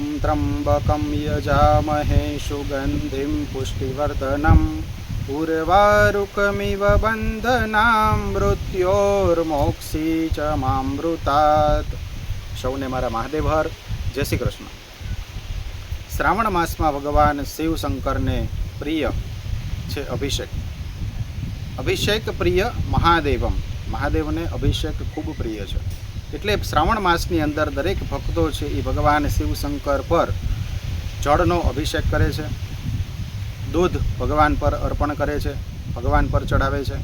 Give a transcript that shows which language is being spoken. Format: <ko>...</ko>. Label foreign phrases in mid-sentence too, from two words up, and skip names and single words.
<sa>त्र्यम्बकं यजामहे सुगन्धिं पुष्टिवर्धनम् उर्वारुकमिव बन्धनां मृत्योर्मोक्षी च मामृतात्।</sa> <gu>સૌને મારા મહાદેવ હર જય શ્રી કૃષ્ણ। શ્રાવણ માસમાં ભગવાન શિવ શંકરને પ્રિય છે અભિષેક।</gu> <sa>अभिषेक प्रिय महादेवम,</sa> <gu>મહાદેવને અભિષેક ખૂબ પ્રિય છે। એટલે શ્રાવણ માસની અંદર દરેક ભક્તો છે એ ભગવાન શિવ શંકર પર જળનો અભિષેક કરે છે, દૂધ ભગવાન પર અર્પણ કરે છે, ભગવાન પર ચડાવે છે।</gu>